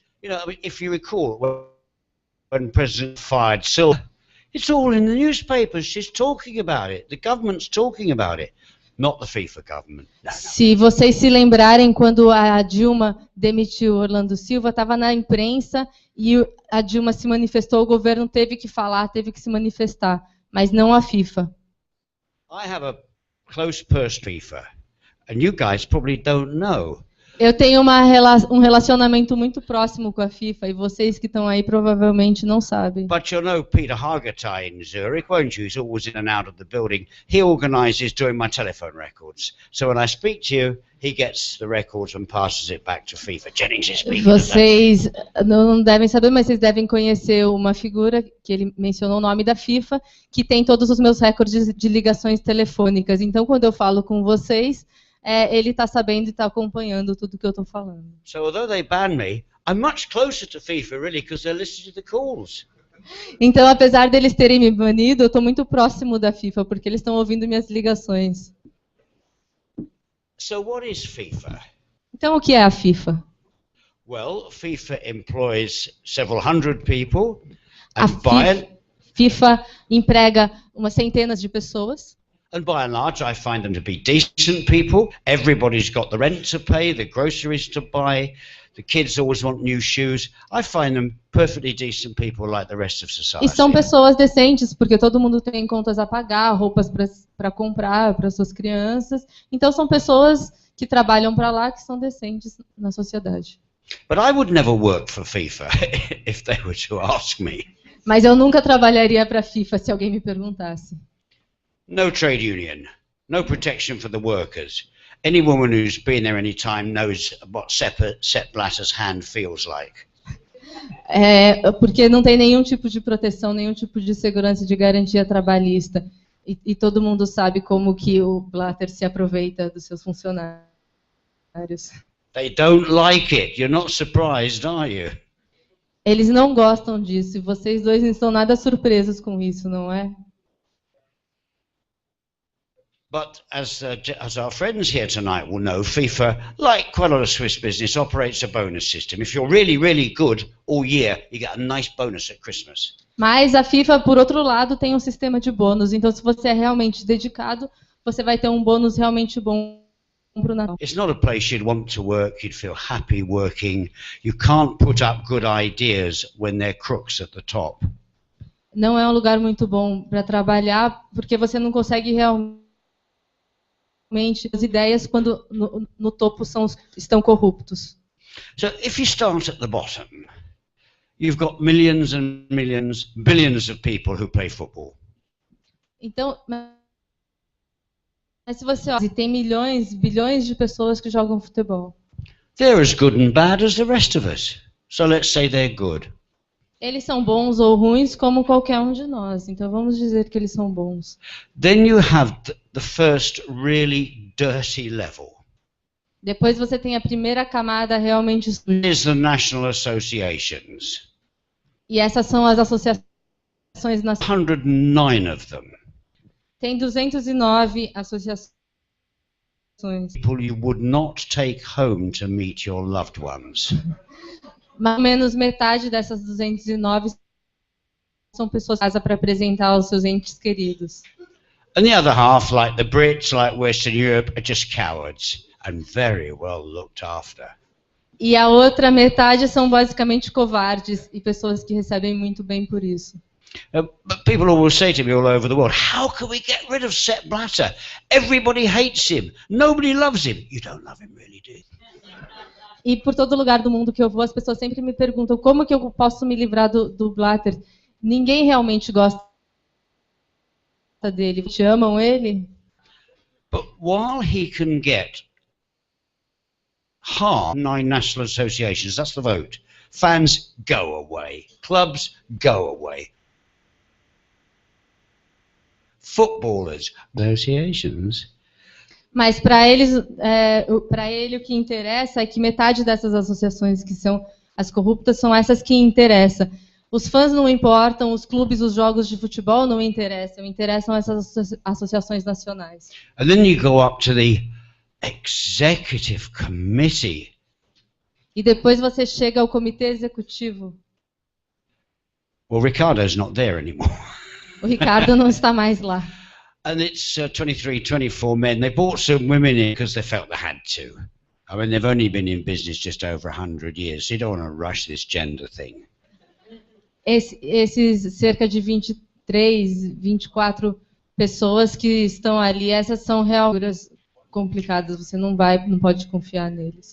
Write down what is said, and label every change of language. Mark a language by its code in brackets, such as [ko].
[en] You know, I mean, if you recall when President fired Silva, it's all in the newspapers. She's talking about it. The government's talking about it. Not the FIFA government. No. [pt] Se vocês se lembrarem, quando a Dilma demitiu Orlando Silva, estava na imprensa e a Dilma se manifestou, o governo teve que falar, teve que se manifestar, mas não a FIFA. [en] I have a close purse FIFA, and you guys probably don't know, [pt] Eu tenho um relacionamento muito próximo com a FIFA e vocês que estão aí provavelmente não sabem. [en] But you'll know Peter Hargitay in Zurich, won't you? He's always in and out of the building. He organises doing my telephone records. So when I speak to you, he gets the records and passes it back to FIFA. Jennings is speaking. [pt] Vocês não devem saber, mas vocês devem conhecer uma figura que ele mencionou o nome da FIFA, que tem todos os meus recordes de ligações telefônicas. Então, quando eu falo com vocês, ele está sabendo e está acompanhando tudo que eu estou falando. [en] So although they ban me, I'm much closer to FIFA really because they're listening to the calls. [pt] Então, apesar deles terem me banido, eu estou muito próximo da FIFA porque eles estão ouvindo minhas ligações. [en] So what is FIFA? [pt] Então, o que é a FIFA? [en] Well, FIFA employs several hundred people. [pt] A FIFA emprega umas centenas de pessoas. [en] And by and large, I find them to be decent people. Everybody's got the rent to pay, the groceries to buy. The kids always want new shoes. I find them perfectly decent people like the rest of society. [pt] E são pessoas decentes, porque todo mundo tem contas a pagar, roupas para comprar para suas crianças. Então são pessoas que trabalham para lá, que são decentes na sociedade. [en] But I would never work for FIFA if they were to ask me. [pt] Mas eu nunca trabalharia para a FIFA se alguém me perguntasse. [en] No trade union, no protection for the workers. Any woman who's been there any time knows what Sepp Blatter's hand feels like. [pt] Porque não tem nenhum tipo de proteção, nenhum tipo de segurança de garantia trabalhista. E todo mundo sabe como que o Blatter se aproveita dos seus funcionários. [en] They don't like it. You're not surprised, are you? [pt] Eles não gostam disso. E vocês dois não estão nada surpresos com isso, não é? [en] But as our friends here tonight will know, FIFA, like quite a lot of Swiss business, operates a bonus system. If you're really, really good all year, you get a nice bonus at Christmas. [pt] Mas a FIFA, por outro lado, tem um sistema de bônus. Então, se você é realmente dedicado, você vai ter um bônus realmente bom para o Natal. [en] It's not a place you'd want to work. You'd feel happy working. You can't put up good ideas when they're crooks at the top. [pt] Não é um lugar muito bom para trabalhar, porque você não consegue realmente as ideias quando no topo estão corruptos. [en] So if you start at the bottom, you've got millions and millions, billions of people who play football. [pt] Então, mas se você olha, tem milhões, bilhões de pessoas que jogam futebol. [en] They're as good and bad as the rest of us. So let's say they're good. [pt] Eles são bons ou ruins como qualquer um de nós. Então vamos dizer que eles são bons. [en] Then you have the first really dirty level. [pt] Depois você tem a primeira camada realmente suja. [en] Is the national associations. [pt] E essas são as associações nacionais. [en] 109 of them. [pt] Tem 209 associações. [en] People you would not take home to meet your loved ones. [pt] Mais ou menos metade dessas 209 são pessoas casa para apresentar aos seus entes queridos. [en] And the other half, like the Brits, like Western Europe, are just cowards and very well looked after. [pt] E a outra metade são basicamente covardes e pessoas que recebem muito bem por isso. [en] But people always say to me all over the world, how can we get rid of Sepp Blatter? Everybody hates him. Nobody loves him. You don't love him, really, do you? [pt] E por todo lugar do mundo que eu vou, as pessoas sempre me perguntam como que eu posso me livrar do Blatter. Ninguém realmente gosta dele. Te amam ele? [en] But while he can get half 9 national associations, that's the vote, fans go away. Clubs go away. Footballers, associations. [pt] Mas para ele o que interessa é que metade dessas associações que são as corruptas são essas que interessam. Os fãs não importam, os clubes, os jogos de futebol não interessam essas associações nacionais. [en] And then you go up to the executive committee. [pt] E depois você chega ao comitê executivo. [en] Well, Ricardo's not there anymore. [pt] O Ricardo não está mais lá. [en] And it's 23, 24 men. They brought some women in because they felt they had to. I mean, they've only been in business just over 100 years, so you don't want to rush this gender thing. [pt] Esses cerca de 23, 24 pessoas que estão ali, essas são realmente complicadas, você não pode confiar neles.